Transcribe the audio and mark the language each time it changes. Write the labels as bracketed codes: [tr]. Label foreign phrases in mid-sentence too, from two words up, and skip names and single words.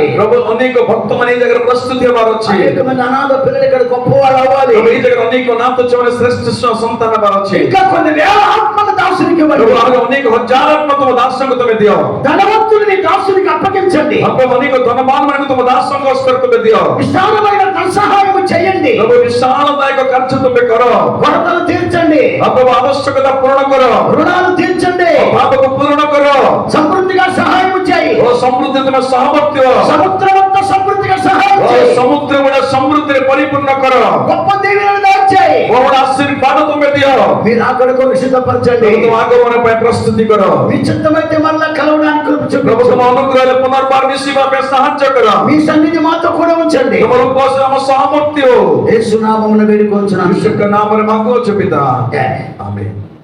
[or] ପ୍ରଭୁ ଅନେକ ଭକ୍ତମାନେ ଏଇ ଜାଗାରେ ପ୍ରସ୍ତୁତ ହେବାର ଅଛି। [te] అనేక మంది అనాథ పిల్లలు ఇక్కడ గొప్పవాళ్ళు అవ్వాలి. [or] ପ୍ରଭୁ ଏଇ ଜାଗାରେ ଅନେକ ଅନାଥ ଛୁଆମାନେ ଶ୍ରେଷ୍ଠ ସନ୍ତାନ ହେବାର ଅଛି। [te] ఇంకా కొన్ని వేల ఆత్మల దాసునికి ఇవ్వండి. [or] ପ୍ରଭୁ ଆହୁରି ଅନେକ ହଜାର ଆତ୍ମା ତୁମ ଦାସଙ୍କୁ ତମେ ଦିଅ। [te] ధనవంతుని దాసునికి అప్పగించండి. [or] ପ୍ରଭୁ ଅନେକ ଧନବାନ ମାନଙ୍କୁ ତୁମ ଦାସଙ୍କ ହସ୍ତରେ ତୁମେ ଦିଅ। [te] విశాలమైన ధన సహాయం చేయండి. [or] ପ୍ରଭୁ ବିଶାଳଦାୟକ କାର୍ଯ୍ୟ ତୁମେ କର। [te] కొరతలు తీర్చండి. [or] ପ୍ରଭୁ ଆବଶ୍ୟକତା ପୂରଣ କର। [te] రుణాలు తీర్చండి. [or] ପାପକୁ ପୂରଣ କର। [te] సమృద్ధిగా సహాయం చేయి. [or] ଓ ସମୃଦ୍ଧି ତୁମେ ସହବର୍ତ୍ତୀ [te] సముద్రమంతా సమృద్ధిగా సహాయం చేయి. [or] ସମୁଦ୍ର ଗୁଡା ସମୃଦ୍ଧିରେ ପରିପୂର୍ଣ୍ଣ କର। [te] గొప్ప దీవెనలు దయచేయి. [or] ବହୁ ଆଶୀର୍ବାଦ ତୁମେ ଦିଅ। [te] మీరు అక్కడ కొరకు సిద్ధపరచండి. [or] ତୁମ ଆଗମନ ପାଇଁ ପ୍ରସ୍ତୁତି କର। [te] మీ చిత్తమైతే మరలా కలవడానికి కృప [or] ପ୍ରଭୁ ତୁମ [te] చూపించండి. [or] ଅନୁଗ୍ରହରେ ପୁନର୍ବାର ମିଶିବା ପାଇଁ ସାହାଯ୍ୟ କର। [te] మీ సన్నిధి మాతో కూడా ఉంచండి. [or] ତୁମର ଉପସ୍ଥିତ ଆମ ସହମର୍ତ୍ତୀ ହଉ। [te] యేసు నామమున వేడుకొంచున్నాను. [or] ଈଶ୍ୱରଙ୍କ ନାମରେ ମାଗୁଅଛୁ ପିତା। ଆମେନ୍. ଆମେନ୍।